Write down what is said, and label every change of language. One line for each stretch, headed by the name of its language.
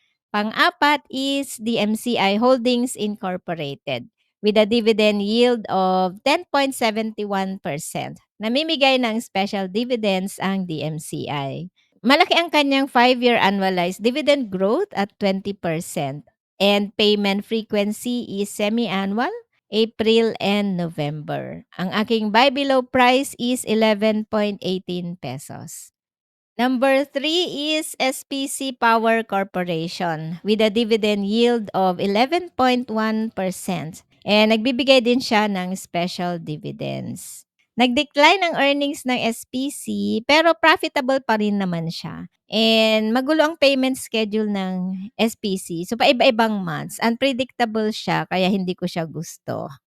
English: Pang-apat is DMCI Holdings Incorporated with a dividend yield of 10.71%.
Filipino: Namimigay ng special dividends ang DMCI. Malaki ang kanyang
English: 5-year annualized dividend growth at 20% and payment frequency is semi-annual, April and November.
Filipino: Ang aking
English: buy below price is 11.18 pesos. Number 3 is SPC Power Corporation with a dividend yield of 11.1%.
Filipino: And nagbibigay din siya ng special dividends. Nag-decline ang earnings ng SPC pero profitable pa rin naman siya. And magulo ang payment schedule ng SPC. So paiba-ibang months. Unpredictable siya kaya hindi ko siya gusto.